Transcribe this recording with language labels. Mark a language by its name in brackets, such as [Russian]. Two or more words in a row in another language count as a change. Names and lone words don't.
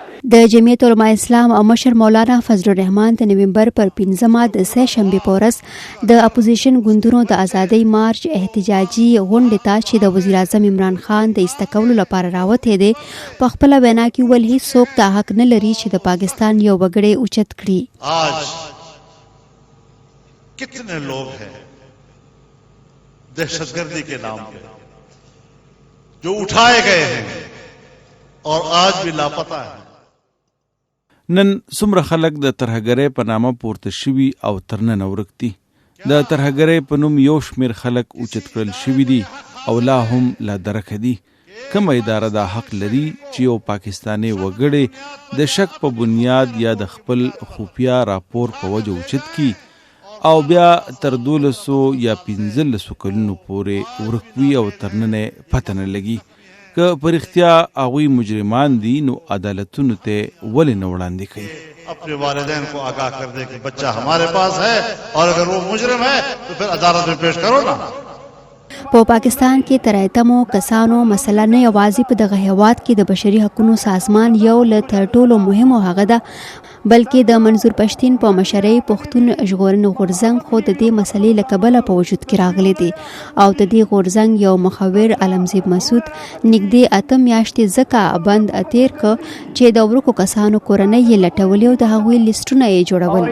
[Pashto] د جمعیت علماء اسلام او مشر مولانا فضل الرحمن د نومبر پر 15 د سه شنبې په ورځ د اپوزیشن ګوندونو د ازادۍ مارچ احتجاجي غونډې ته چې د وزیر اعظم عمران خان د ایستکولو لپاره راوتی دی په خپله وینا کې ویل هیڅوک دا حق نه لري چې د پاکستان یو وګړی اوچت کړي. [Urdu] آج کتنے لوگ ہیں دہشتگردی کے نام پہ جو اٹھائے گئے ہیں اور آج بھی لاپتہ ہیں. [Pashto] نن څومره خلک د ترهګرۍ په نامه پورته شوي او تر ننه ورک دي. د ترهګرۍ په نوم یو شمېر خلک اوچت کړل شوي دي او لا هم لا درکه دي. کومه اداره دا حق لري چې یو پاکستاني وګړی د شک په بنیاد یا د خپل خفیه راپور په وجه اوچت کی او بیا تر 1200 یا 1500 کلونو پورې ورک وي او تر ننه پته نه لګي؟ که پر اختیا هغوی مجرمان دي نو عدالتونو ته ولې نه وړاندې کوي؟ [Urdu] اپنے والدین کو آگاہ کر دے کہ بچہ ہمارے پاس ہے اور اگر وہ مجرم ہے تو پھر عدالت میں پیش کرو نا. [Pashto] په پاکستان کې تر ایتمو کسانو مسله نه یوازې په دغه هیواد کې د بشري حقوقو سازمان یو له تر ټولو مهمو هغه ده، بلکې د منظور پښتین په مشرۍ پښتون ژغورنې غورځنګ خو د دې مسلې له کبله په وجود کې راغلی دی او د دې غورځنګ یو مخور علمزیب مسعود نږدې 8 میاشتې ځکه بند تیر کړ چې د ورکو کسانو کورنۍ یې لټولې او د هغوی لیسټونه یې جوړول.